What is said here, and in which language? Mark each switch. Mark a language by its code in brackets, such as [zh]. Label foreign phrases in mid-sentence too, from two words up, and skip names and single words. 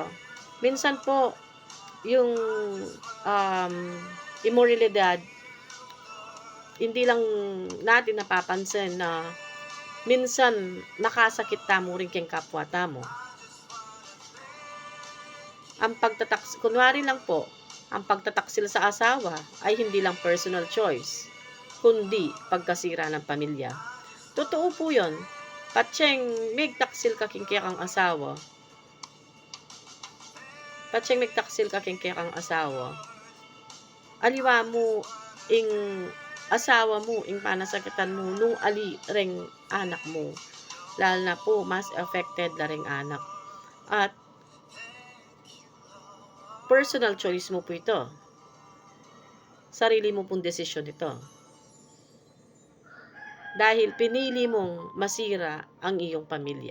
[tl] Minsan po, yung imoralidad, hindi lang natin napapansin na minsan [pam] nakasakit tamo rin kang kapwa tamo. [tl] Kunwari lang po, ang pagtataksil sa asawa ay hindi lang [en] personal choice, [tl] kundi pagkasira ng pamilya. Totoo po yun. [pam] Patsyeng magtaksil ka kang asawa. Aliwa mo ing asawa mo, ing panasakitan mo, nung ali ring anak mo. [tl] Lalo na po, mas affected na ring anak. At [en] personal choice [tl] mo po ito. Sarili mo pong desisyon ito. Dahil pinili mong masira ang iyong pamilya.